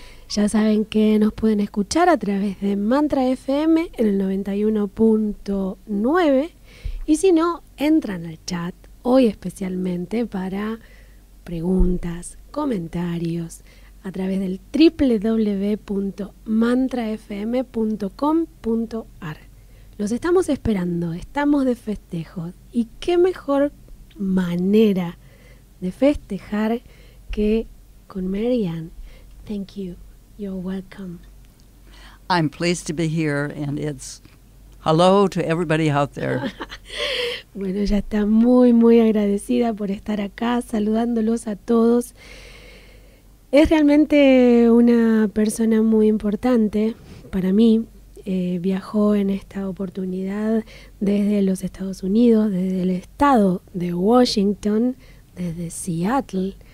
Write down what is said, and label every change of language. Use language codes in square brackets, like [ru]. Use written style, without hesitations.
[es] Ya saben que nos pueden escuchar a través de Mantra FM en el 91.9 y si no, entran al chat hoy especialmente para preguntas, comentarios a través del www.mantrafm.com.ar. Los estamos esperando, estamos de festejo y qué mejor manera de festejar que con Marianne. [en] Thank you. You're welcome. I'm pleased to be here, and it's hello to everybody out there. [es] Bueno, ella está muy agradecida por estar acá, saludándolos a todos. Es realmente una persona muy importante para mí. Viajó en esta oportunidad desde los Estados Unidos, desde el estado de Washington, desde Seattle.